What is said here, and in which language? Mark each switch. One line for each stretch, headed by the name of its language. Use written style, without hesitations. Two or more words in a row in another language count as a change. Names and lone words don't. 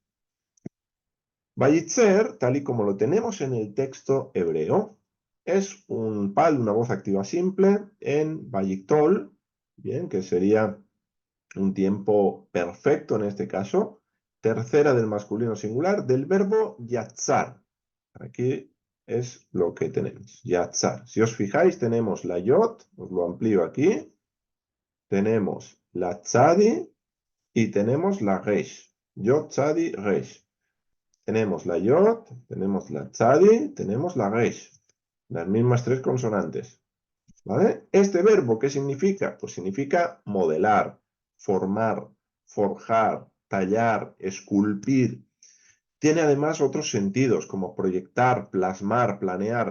Spanish: Vayitzer, tal y como lo tenemos en el texto hebreo, es un pal, una voz activa simple en vayiktol, bien, que sería un tiempo perfecto en este caso, tercera del masculino singular, del verbo yatzar. Aquí es lo que tenemos, yatzar. Si os fijáis, tenemos la yot, os lo amplío aquí, tenemos la tzadi y tenemos la resh. Yot, tzadi, resh. Tenemos la yot, tenemos la tzadi, tenemos la resh. Las mismas tres consonantes. ¿Vale? Este verbo, ¿qué significa? Pues significa modelar, formar, forjar, tallar, esculpir. Tiene además otros sentidos, como proyectar, plasmar, planear.